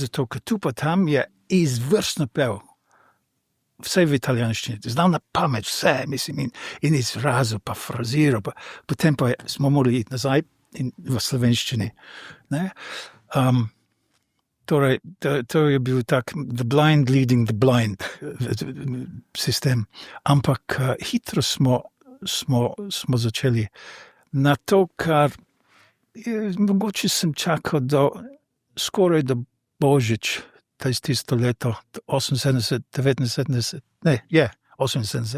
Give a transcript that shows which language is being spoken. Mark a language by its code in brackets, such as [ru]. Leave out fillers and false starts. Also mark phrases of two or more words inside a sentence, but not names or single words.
[sl] Zato, ker tu pa tam je izvrstno pel. Vse v italijanščini, znal na pamet vse, mislim, in izrazil, pa fraziral, potem pa smo morali iti nazaj in v slovenščini. Torej, to je bil tak [en] the blind leading the blind [sl] sistem. Ampak hitro smo začeli na to, kar mogoče sem čakal skoraj do Božič, tisto leto, 78, 79, 78.